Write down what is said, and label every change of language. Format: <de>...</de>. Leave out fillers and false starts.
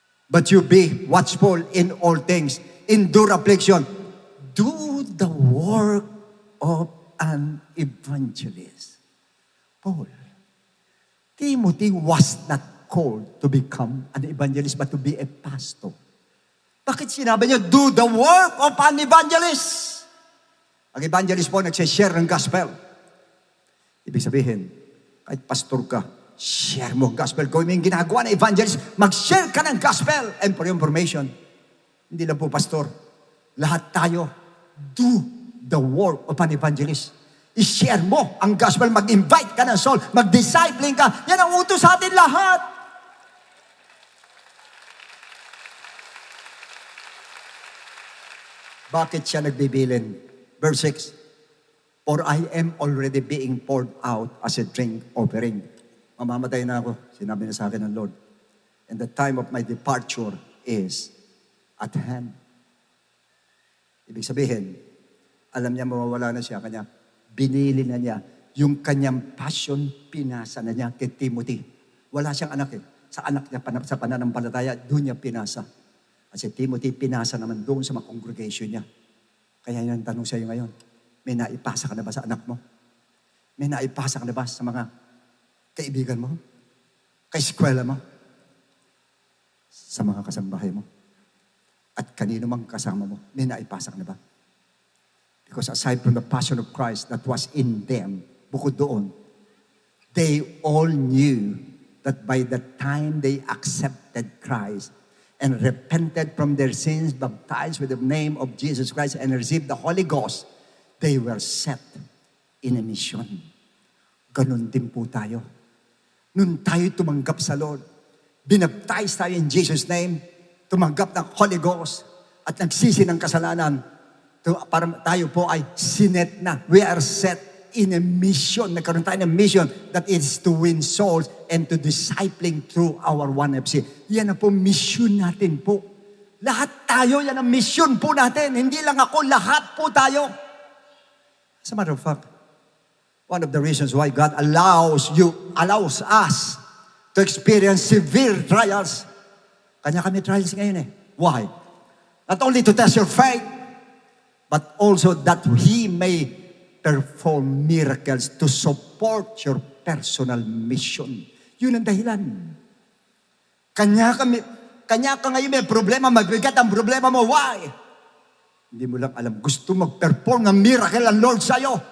<en>But you be watchful in all things. Endure affliction. Do the work of an evangelist. Paul. Timothy was not called to become an evangelist but to be a pastor.</en> <tl>Bakit sinabi niya,</tl> <en>do the work of an evangelist?</en> <tl>Ang evangelist po, nagsishare ng gospel. Ibig sabihin, kahit pastor ka, share mo ang gospel. Kung may ginagawa na evangelist, mag-share ka ng gospel.</tl> <en>And for your information,</en> <tl>hindi lang po pastor, lahat tayo,</tl> <en>do the work of an evangelist.</en> <tl>I-share mo ang gospel, mag-invite ka ng soul, mag-discipling ka. Yan ang utos sa atin lahat. Bakit siya nagbibilin?</tl> <en>Verse 6, for I am already being poured out as a drink offering.</en> <tl>Mamamatay na ako, sinabi na sa akin ng Lord.</tl> <en>And the time of my departure is at hand.</en> <tl>Ibig sabihin, alam niya mawawala na siya, kanya binili na niya yung kanyang passion, pinasa na niya kay Timothy. Wala siyang anak eh. Sa anak niya, sa pananampalataya, doon niya pinasa. Kasi Timothy, pinasa naman doon sa mga congregation niya. Kaya yan ang tanong sa iyo ngayon. May naipasa ka na ba sa anak mo? May naipasa ka na ba sa mga kaibigan mo? Kaeskwela mo? Sa mga kasambahay mo? At kanino mang kasama mo? May naipasa ka na ba?</tl> <en>Because aside from the passion of Christ that was in them,</en> <tl>bukod doon,</tl> <en>they all knew that by the time they accepted Christ and repented from their sins, baptized with the name of Jesus Christ, and received the Holy Ghost, they were set in a mission.</en> <tl>Ganon din po tayo. Nung tayo tumanggap sa Lord, binaptize tayo in Jesus' name, tumanggap ng Holy Ghost, at nagsisi ng kasalanan, para tayo po ay sinet na.</tl> <en>We are set in a mission.</en> <tl>Nagkaroon tayo ng</tl> <en>mission that is to win souls and to discipling through our 1FC.</en> <tl>Yan na po mission natin po. Lahat tayo, yan ang mission po natin. Hindi lang ako, lahat po tayo.</tl> <en>As a matter of fact, one of the reasons why God allows us to experience severe trials.</en> <tl>Kanya kami trials ngayon eh.</tl> <en>Why? Not only to test your faith, but also that He may perform miracles to support your personal mission.</en> <tl>Yun ang dahilan. Kanya ka ngayon may problema, magbigat ang problema mo. Why? Hindi mo lang alam. Gusto mag-perform ng miracle ang Lord sa'yo.</tl>